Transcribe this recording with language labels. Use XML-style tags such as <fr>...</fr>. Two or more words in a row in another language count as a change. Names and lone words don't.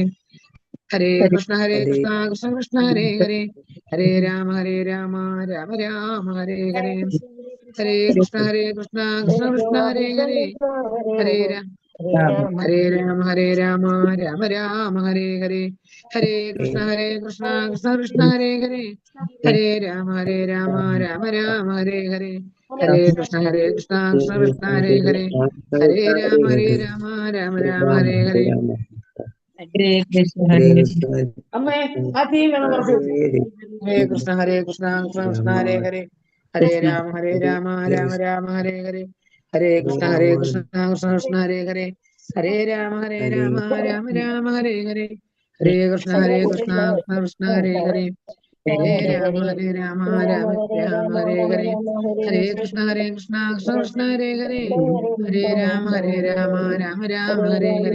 <sa>ഹരേ കൃഷ്ണ കൃഷ്ണ കൃഷ്ണ ഹരേ ഹരേ ഹരേ രാമ രാമ രാമ ഹരേ ഹരേ ഹരേ കൃഷ്ണ കൃഷ്ണ കൃഷ്ണ ഹരേ ഹരേ ഹരേ രാമ രാമ ഹരേ ഹരേ ഹരേ കൃഷ്ണ കൃഷ്ണ ഹരേ ഹരേ ഹരേ രാമ രാമ ഹരേ ഹരേ ഹരേ കൃഷ്ണ കൃഷ്ണ കൃഷ്ണ ഹരേ ഹരേ ഹരേ രാമ രാമ ഹരേ ഹരേ ഹരേ കൃഷ്ണ</sa> <ml>അമ്മേ ആ ടീം വേണം കുറച്ച്</ml> <sa>ഹരേ കൃഷ്ണ കൃഷ്ണ കൃഷ്ണ ഹരേ ഹരേ ഹരേ രാമ രാമ ഹരേ ഹരേ ഹരേ കൃഷ്ണ കൃഷ്ണ കൃഷ്ണ ഹരേ ഹരേ ഹരേ രാമ രാമ ഹരേ ഹരേ ഹരേ കൃഷ്ണ കൃഷ്ണ കൃഷ്ണ ഹരേ ഹരേ ഹരേ രാമ രാമ ഹരേ ഹരേ ഹരേ കൃഷ്ണ കൃഷ്ണ കൃഷ്ണ ഹരേ ഹരേ ഹരേ രാമ രാമ ഹരേ ഹരേ</sa>